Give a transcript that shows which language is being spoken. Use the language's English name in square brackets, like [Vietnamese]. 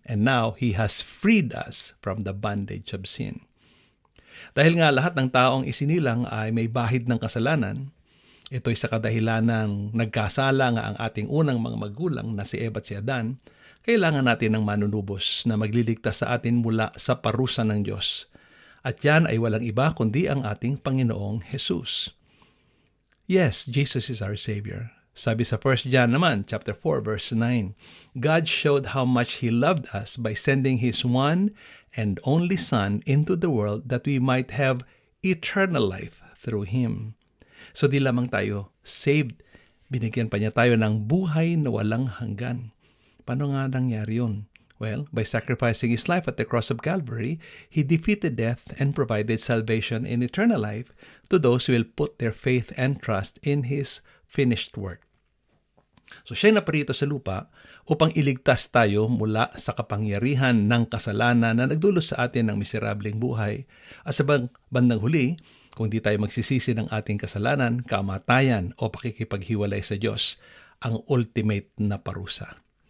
[English] And now, He has freed us from the bondage of sin. [Filipino] Dahil nga lahat ng taong isinilang ay may bahid ng kasalanan, ito'y sa kadahilan ng nagkasala nga ang ating unang mga magulang na si Eva at si Adan, kailangan natin ng manunubos na magliligtas sa atin mula sa parusa ng Diyos. At yan ay walang iba kundi ang ating Panginoong Jesus. [English] Yes, Jesus is our Savior. [Filipino] Sabi sa [English] 1 John naman, chapter 4, verse 9, God showed how much He loved us by sending His one and only Son into the world that we might have eternal life through Him. [Filipino] So di lamang tayo saved, binigyan pa niya tayo ng buhay na walang hanggan. Paano nga nangyari yun? [English] Well, by sacrificing His life at the cross of Calvary, He defeated death and provided salvation and eternal life to those who will put their faith and trust in His finished work. [Filipino] So siya naparito sa lupa upang iligtas tayo mula sa kapangyarihan ng kasalanan na nagdulot sa atin ng miserableng buhay. At sa bandang huli, kung di tayo magsisisi ng ating kasalanan, kamatayan o pakikipaghiwalay sa Diyos, ang ultimate na parusa.